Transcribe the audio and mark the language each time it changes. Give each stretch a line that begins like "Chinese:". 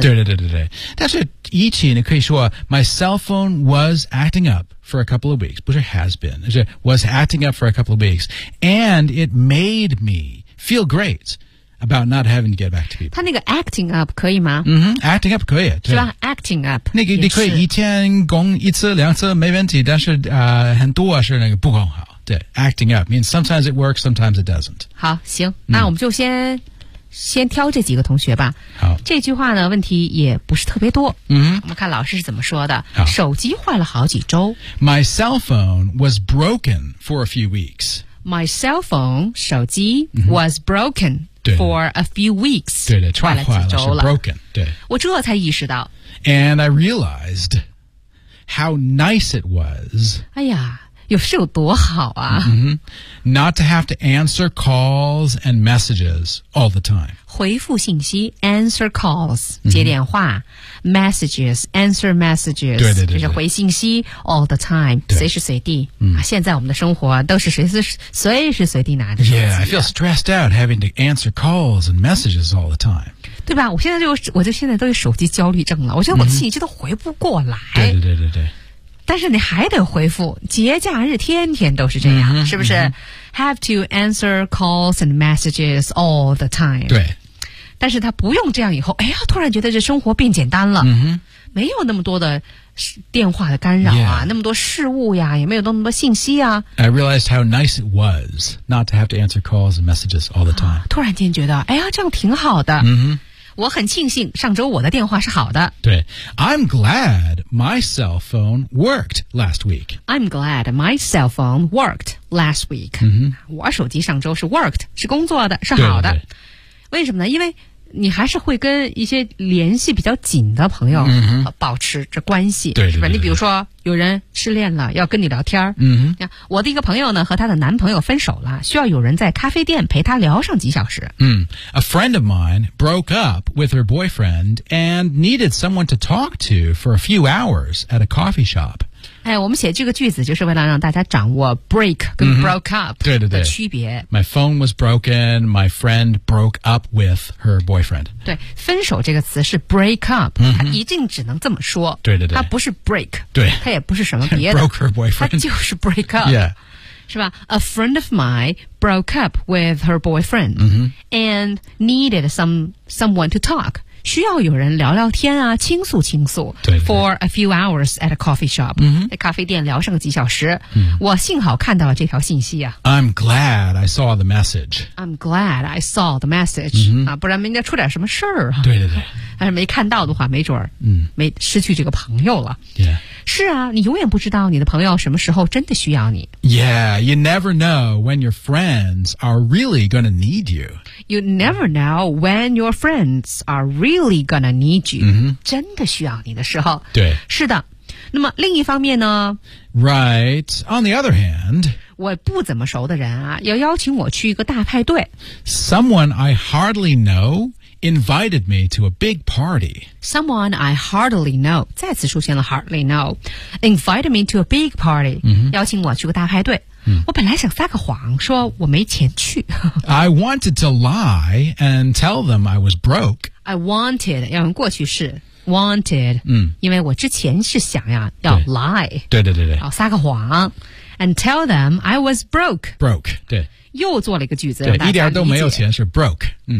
Chinese: 对对对对对。但是一起你可以说
English: ,my cell phone was acting up for a couple of weeks. 不是 has been, 是 was acting up for a couple of weeks. And it made me feel great. About not having to get back to people.
Chinese: 他那个 acting up 可以吗？嗯哼 ，acting up 可以，是吧 ？acting up 那个你可以一天工一次两次没问题，但是很多是那个不够好。
English: 对 ，acting up means sometimes it works, sometimes it doesn't.
Chinese: 好，行，那我们就先挑这几个同学吧。好，这句话呢问题也不是特别多。嗯，我们看老师是怎么说的。手机坏了好几周。
English: My cell phone was broken for a few weeks. My cell phone 手机、was broken. For a few weeks.
Chinese: 对对串坏了是 broken. 对。我这才意识到。
English: And I realized how nice it was.
Chinese: 哎呀有是有多好啊。
English: Mm-hmm. Not to have to answer calls and messages all the time. 回复信息 answer calls, 接电话、messages, answer messages.
Chinese: 对对 对, 对。就是回信息
English: all the time,
Chinese: 随时随地。现在我们的生活都是随时随地拿着。
English: Yeah, I feel stressed out having to answer calls and messages all the time.
Chinese: 对吧我现在我就现在都有手机焦虑症了我觉得我的信息都回不过来。对对对对对。但是你还得回复节假日天天都是这样、是不是、
English: Have to answer calls and messages all the time.
Chinese: 对。但是他不用这样以后哎呀突然觉得这生活变简单了。嗯没有那么多的电话的干扰啊、那么多事物呀也没有那么多信息啊。
English: I realized how nice it was not to have to answer calls and messages all the time.、
Chinese: 突然间觉得哎呀这样挺好的。嗯我很庆幸上周我的电话是好的。对。
English: I'm glad my cell phone worked last week. I'm glad my cell phone worked last week.、
Chinese: 我手机上周是 worked, 是工作的是好的。为什么呢因为你还是会跟一些联系比较紧的朋友保持着关系。对, 对, 对, 对。是吧你比如说有人失恋了要跟你聊天。我的一个朋友呢和他的男朋友分手了需要有人在咖啡店陪他聊上几小时。
English: A friend of mine broke up with her boyfriend and needed someone to talk to for a few hours at a coffee shop.
Chinese: 哎，我们写这个句子就是为了让大家掌握 break 跟 broke up 对对对的区别。
English: My phone was broken. My friend broke up with her boyfriend.
Chinese: 对，分手这个词是 break up，它一定只能这么说。对对对，它不是 break，对，它也不是什么别的。
English: broke her boyfriend，
Chinese: 它就是 break up。
English: Yeah. 是吧 ？A friend of mine broke up with her boyfriend、and needed someone to talk.
Chinese: 需要有人聊聊天啊，倾诉倾诉。对对对
English: for a few hours at a coffee shop.、
Chinese: 在咖啡店聊上个几小时。我幸好看到了这条信息啊。
English: I'm glad I saw the message. I'm glad I saw the message.、
Chinese: 不然应该出点什么事儿啊。对对对。但是没看到的话，没准儿，没失去这个朋友了。 Yeah. 是啊，你永远不知道你的朋友什么时候真的需要你。
English: Yeah, you never know when your friends are really gonna need you. You never know when your friends are really gonna need you.、
Chinese: 真的需要你的时候。对。是的。那么另一方面呢
English: ？Right. On the other hand.
Chinese: 我不怎么熟的人啊，要邀请我去一个大派对。
English: Someone I hardly know. Invited me to a big party. Someone I hardly know,
Chinese: 再次出现了
English: hardly know, invited me to a big party,、
Chinese: 邀请我去个大派对。我本来想撒个谎说我没钱去。
English: I wanted to lie and tell them I was broke. I wanted,
Chinese: 要用过去式。Wanted,、因为我之前是想呀要 lie, 对对对对，撒个谎。
English: And tell them I was broke. Broke, 对。
Chinese: 又做了一个句子，对，一点都没有钱是 broke,